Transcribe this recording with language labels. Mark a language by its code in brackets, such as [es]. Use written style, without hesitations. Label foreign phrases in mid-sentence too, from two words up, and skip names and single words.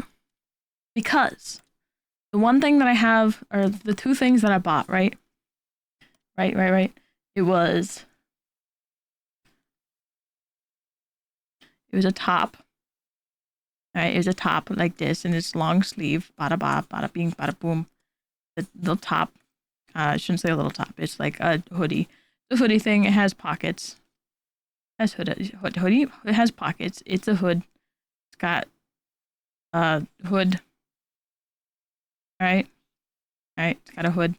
[en] Because the one thing that I have, or the 2 things that I bought, right? Right. It was a top. Alright, it was a top like this, and it's long sleeve, bada ba, bada bing, bada boom. The little top, I shouldn't say a little top, it's like a hoodie. The hoodie thing, it has pockets. Has hoodie. It has pockets. It's a hood. It's got hood. All right. All right. It's got a hood.